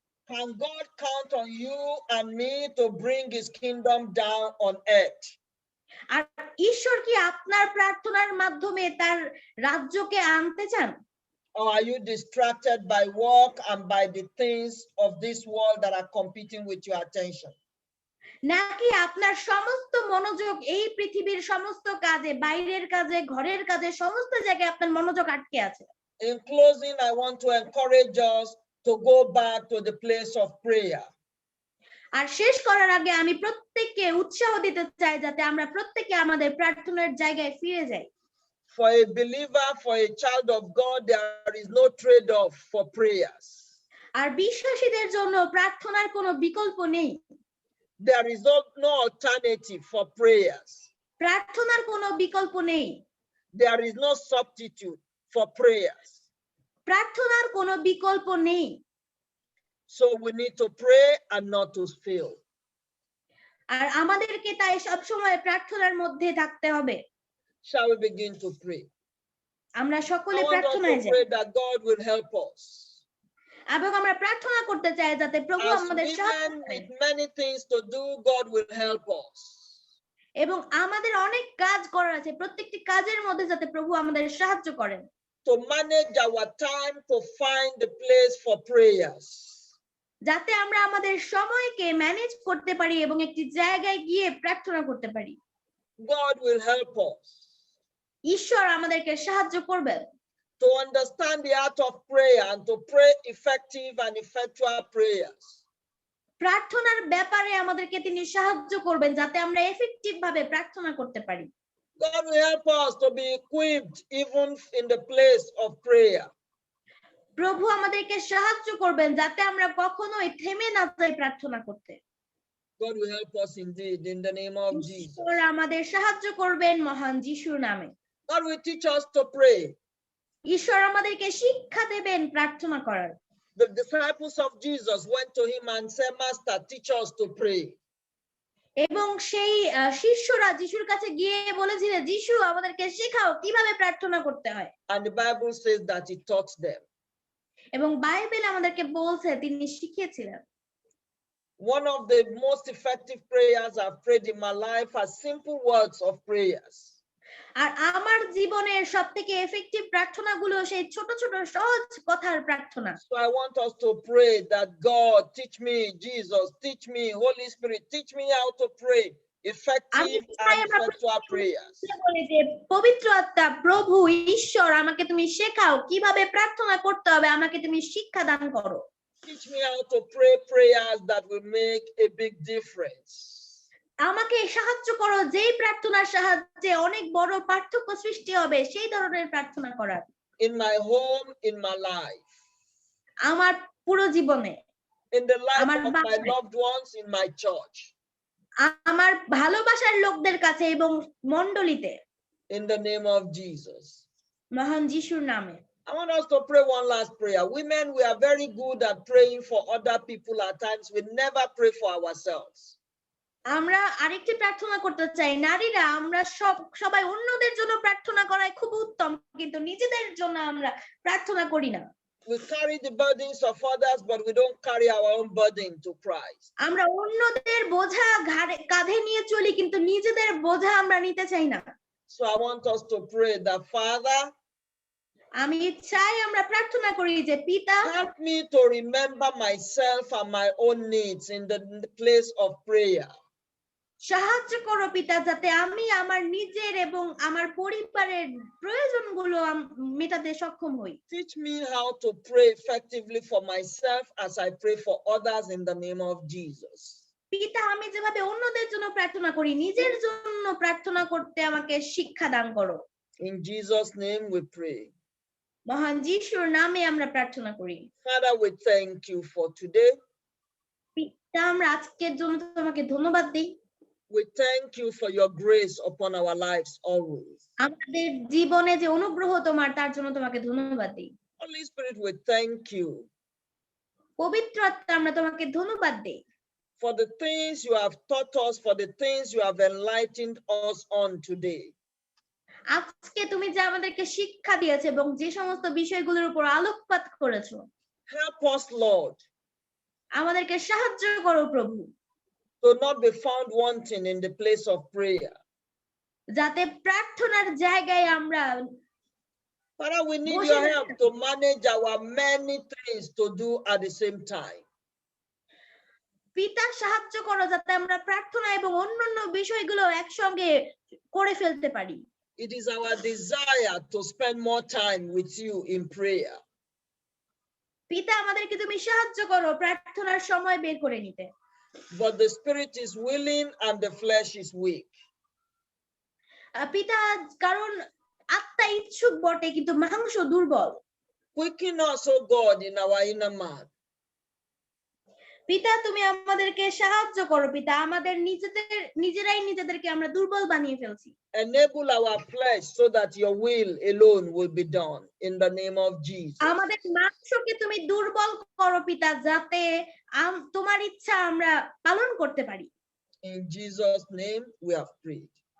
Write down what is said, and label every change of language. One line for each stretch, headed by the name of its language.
English: Can God count on you and me to bring his kingdom down on earth?
Bangla: আর ঈশ্বর কি আপনার প্রার্থনার মাধ্যমে তার রাজ্যকে আনতে চান?
English: Or are you distracted by work and by the things of this world that are competing with your attention?
Bangla: নাকি আপনার সমস্ত মনোযোগ এই পৃথিবীর সমস্ত কাজে, বাইরের কাজে, ঘরের কাজে, সমস্ত জায়গায় আপনার মনোযোগ আটকে আছে?
English: In closing, I want to encourage us to go back to the place of prayer.
Bangla: আর শেষ করার আগে আমি প্রত্যেককে উৎসাহ দিতে চাই যাতে আমরা প্রত্যেকে আমাদের প্রার্থনার জায়গায় ফিরে যাই।
English: For a believer, for a child of God, there is no trade-off for prayers.
Bangla: আর বিশ্বাসীদের জন্য প্রার্থনার কোনো বিকল্প নেই।
English: There is no alternative for prayers.
Bangla: প্রার্থনার কোনো বিকল্প নেই।
English: There is no substitute for prayers.
Bangla: প্রার্থনার কোনো বিকল্প নেই।
English: So we need to pray and not to fail.
Bangla: আর আমাদেরকে তাই সব সময় প্রার্থনার মধ্যে থাকতে হবে।
English: Shall we begin to pray?
Bangla: আমরা
English: I
Bangla: সকলে
English: want us
Bangla: প্রার্থনায়
English: to
Bangla: যাই
English: pray that God will help us.
Bangla: এবং আমরা প্রার্থনা করতে চাই যাতে প্রভু
English: As
Bangla: আমাদের সাহায্য
English: women
Bangla: করেন।
English: with many things to do, God will help us.
Bangla: এবং আমাদের অনেক কাজ করার আছে, প্রত্যেকটি কাজের মধ্যে যাতে প্রভু আমাদের সাহায্য করেন।
English: To manage our time to find the place for prayers.
Bangla: যাতে আমরা আমাদের সময়কে ম্যানেজ করতে পারি এবং একটি জায়গায় গিয়ে প্রার্থনা করতে পারি।
English: God will help us
Bangla: ঈশ্বর আমাদেরকে সাহায্য করবেন
English: to understand the art of prayer and to pray effective and effectual prayers.
Bangla: প্রার্থনার ব্যাপারে আমাদেরকে তিনি সাহায্য করবেন যাতে আমরা এফেক্টিভ ভাবে প্রার্থনা করতে পারি।
English: God will help us to be equipped even in the place of prayer.
Bangla: প্রভু আমাদেরকে সাহায্য করবেন যাতে আমরা কখনোই থেমে না যাই প্রার্থনা করতে।
English: God will help us indeed in the name of Jesus.
Bangla: ঈশ্বর আমাদের সাহায্য করবেন মহান যিশুর নামে।
English: God will teach us to pray.
Bangla: ঈশ্বর আমাদেরকে শিক্ষা দেবেন প্রার্থনা করার।
English: The disciples of Jesus went to him and said, Master, teach us to pray.
Bangla: এবং সেই শিষ্যরা যিশুর কাছে গিয়ে বলেছিলেন, যিশু আমাদেরকে শেখাও কিভাবে প্রার্থনা করতে হয়।
English: And the Bible says that he taught them.
Bangla: এবং বাইবেল আমাদেরকে বলছে তিনি শিখিয়েছিলেন।
English: One of the most effective prayers I've prayed in my life are simple words of prayers.
Bangla: আর আমার জীবনের সবথেকে এফেক্টিভ প্রার্থনাগুলো সেই ছোট ছোট সহজ কথার প্রার্থনা।
English: So I want us to pray that God teach me, Jesus teach me, Holy Spirit teach me how to pray effective and effectual prayers.
Bangla: বলি যে পবিত্র আত্মা, প্রভু ঈশ্বর আমাকে তুমি শেখাও কিভাবে প্রার্থনা করতে হবে, আমাকে তুমি শিক্ষা দান করো।
English: Teach me how to pray prayers that will make a big difference.
Bangla: আমাকে সাহায্য করো যেই প্রার্থনার সাহায্যে অনেক বড় পার্থক্য সৃষ্টি হবে সেই ধরনের প্রার্থনা করার।
English: In my home, in my life.
Bangla: আমার পুরো জীবনে।
English: In the life of my loved ones, in my church.
Bangla: আমার ভালোবাসার লোকদের কাছে এবং মণ্ডলীতে।
English: In the name of Jesus.
Bangla: মহান যিশুর নামে।
English: I want us to pray one last prayer. Women, we are very good at praying for other people at times. We never pray for ourselves.
Bangla: আমরা আরেকটি প্রার্থনা করতে চাই, নারীরা আমরা সবাই অন্যদের জন্য প্রার্থনা করাই খুব উত্তম, কিন্তু নিজেদের জন্য আমরা প্রার্থনা করি না।
English: We carry the burdens of others, but we don't carry our own burden to Christ.
Bangla: আমরা অন্যদের বোঝা কাঁধে নিয়ে চলি কিন্তু নিজেদের বোঝা আমরা নিতে চাই না।
English: So I want us to pray that, Father,
Bangla: আমি চাই আমরা প্রার্থনা করি যে পিতা,
English: help me to remember myself and my own needs in the place of prayer.
Bangla: সাহায্য করো পিতা যাতে আমি আমার নিজের এবং আমার পরিবারের প্রয়োজনগুলো মেটাতে সক্ষম হই।
English: Teach me how to pray effectively for myself as I pray for others in the name of Jesus.
Bangla: পিতা, আমি যেভাবে অন্যদের জন্য প্রার্থনা করি, নিজের জন্য প্রার্থনা করতে আমাকে শিক্ষা দান করো।
English: In Jesus' name we pray.
Bangla: মহান যিশুর নামে আমরা প্রার্থনা করি।
English: Father, we thank you for today.
Bangla: পিতা, আমরা আজকের জন্য তোমাকে ধন্যবাদ দিই।
English: We thank you for your grace upon our lives always.
Bangla: আমাদের জীবনে যে অনুগ্রহ তোমার, তার জন্য তোমাকে ধন্যবাদ দিই।
English: Holy Spirit, we thank you
Bangla: পবিত্র আত্মা, আমরা তোমাকে ধন্যবাদ দিই
English: for the things you have taught us, for the things you have enlightened us on today.
Bangla: আজকে তুমি যে আমাদেরকে শিক্ষা দিয়েছো এবং যে সমস্ত বিষয়গুলোর উপর আলোকপাত করেছো,
English: Help us, Lord,
Bangla: আমাদেরকে সাহায্য করো প্রভু,
English: to not be found wanting in the place of prayer.
Bangla: যাতে প্রার্থনার জায়গায় আমরা
English: Father, we need
Bangla: বসে
English: your
Bangla: না
English: help
Bangla: থাকি।
English: to manage our many things to do at the same time.
Bangla: পিতা, সাহায্য করো যাতে আমরা প্রার্থনা এবং অন্যান্য বিষয়গুলো একসঙ্গে করে ফেলতে পারি।
English: It is our desire to spend more time with you in prayer.
Bangla: পিতা, আমাদেরকে তুমি সাহায্য করো প্রার্থনার সময় বের করে নিতে।
English: But the spirit is willing and the flesh is weak.
Bangla: পিতা, কারণ আত্মা ইচ্ছুক বটে কিন্তু মাংস দুর্বল।
English: Quicken us, O God, in our inner man.
Bangla: পিতা, তুমি আমাদেরকে সাহায্য করো পিতা, আমাদের নিজেরাই নিজেদেরকে আমরা দুর্বল বানিয়ে ফেলছি।
English: Enable our flesh so that your will alone will be done in the name of Jesus.
Bangla: আমাদের মাংসকে তুমি দুর্বল করো পিতা, যাতে তোমার ইচ্ছা আমরা পালন করতে পারি।
English: In Jesus' name we have prayed.